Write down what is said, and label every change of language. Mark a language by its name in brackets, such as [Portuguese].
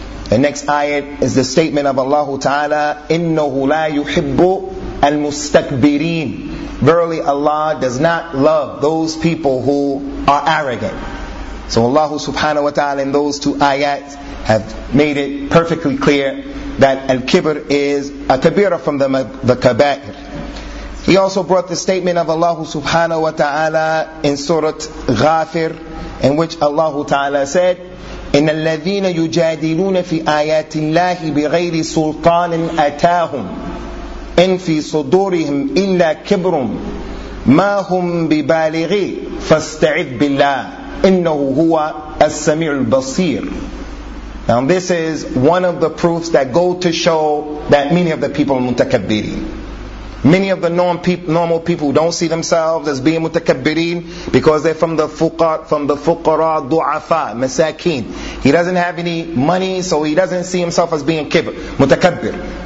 [English] The next ayat is the statement of Allah ta'ala, [Arabic] إِنَّهُ لَا يُحِبُّ الْمُسْتَكْبِرِينَ. [English] Verily Allah does not love those people who are arrogant. So Allah subhanahu wa ta'ala in those two ayats have made it perfectly clear that Al-Kibr is a kabira from the kabair. He also brought the statement of Allah subhanahu wa ta'ala in Surah Ghafir, in which Allah ta'ala said, [Arabic] إِنَّ الَّذِينَ يُجَادِلُونَ فِي آيَاتِ اللَّهِ بِغَيْرِ سُلْطَانٍ أَتَاهُمْ إِنْ فِي صُدُورِهِمْ إِلَّا كِبْرٌ مَا هُمْ بِبَالِغِي فَاسْتَعِذْ بِاللَّهِ إِنَّهُ هُوَ السَّمِيعُ الْبَصِيرُ. [English] Now this is one of the proofs that go to show that many of the people are mutakabbirin. Many of the normal people don't see themselves as being mutakabbirin because they're from the fuqara, du'afa, masakin. He doesn't have any money, so he doesn't see himself as being kibr, mutakabbir.